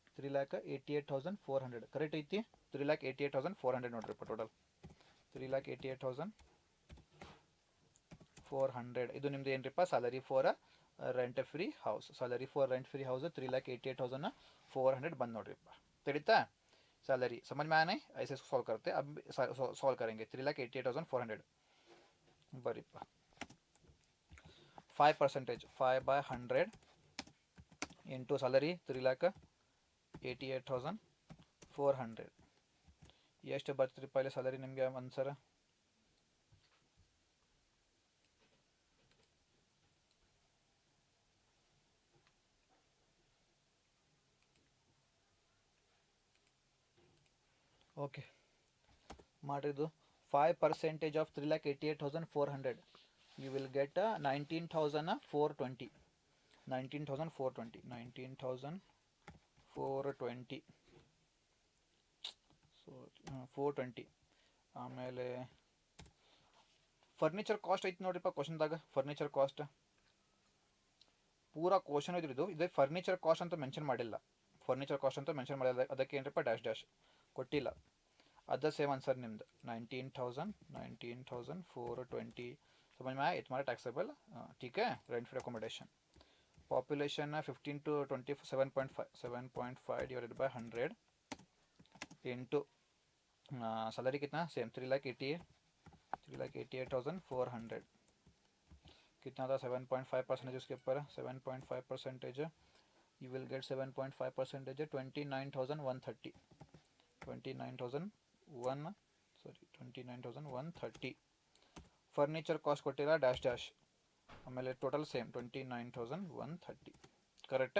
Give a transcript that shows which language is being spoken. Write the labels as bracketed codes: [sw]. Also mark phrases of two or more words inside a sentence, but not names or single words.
[kn] 3,88,400 ಕರೆಕ್ಟ್ ಐತಿ. 3,88,400 ನೋಡ್ರಿಪ್ಪ ಟೋಟಲ್ 3,88,400. ಇದು ನಿಮ್ದು ಏನ್ರಿಪ್ಪ [en] salary for rent free house. salary for rent free house [kn] 3,88,400 ಬಂದು ನೋಡ್ರಿಪ್ಪ. [hi] ತಿಳಿತಾ सैलरी समझ में आया नहीं? ऐसे इसको सॉल्व करते अब सॉल्व करेंगे. [kn] 3,88,400 बरी 5%, 5/100 [en] into salary [kn] 3,88,400 ಎಷ್ಟು ಬರ್ತಿರಿಪ್ಪ ಇಲ್ಲಿ ಸ್ಯಾಲರಿ ನಿಮಗೆ ಆನ್ಸರ್? ಓಕೆ ಮಾಡಿದ್ದು 5% ಆಫ್ 3,88,400 [en] you will get [kn] 19,420. 19,420 ಸೊ 420. ಆಮೇಲೆ [en] furniture cost [kn] ಐತಿ ನೋಡ್ರಿಪ್ಪ ಕ್ವಶನ್ದಾಗ. [en] furniture cost [kn] ಪೂರಾ ಕ್ವಶನ್ ಇದ್ರಿದ್ದು ಇದೆ. [en] furniture cost [kn] ಅಂತ ಮೆನ್ಷನ್ ಮಾಡಿಲ್ಲ. [en] furniture cost [kn] ಅಂತ ಮೆನ್ಷನ್ ಮಾಡಿಲ್ಲ. ಅದಕ್ಕೆ ಏನ್ರಿಪ್ಪ [en] dash dash [kn] ಕೊಟ್ಟಿಲ್ಲ. [en] other same answer [hi] निम्द 19,420 समझ में आया. तुम्हारा टैक्सेबल ठीक है. [en] rent free accommodation population [hi] 15 to 27.5 [en] divided by 100 into salary [hi] कितना सेम 3,88,400 कितना था 7.5% उसके ऊपर 7.5% [en] you will get [hi] 7.5% 29,130 29,130 [kn] ಫರ್ನಿಚರ್ ಕಾಸ್ಟ್ ಕೊಟ್ಟಿಲ್ಲ ಡ್ಯಾಶ್ ಡ್ಯಾಶ್. ಆಮೇಲೆ [en] total same [kn] 29,130 ಕರೆಕ್ಟಾ.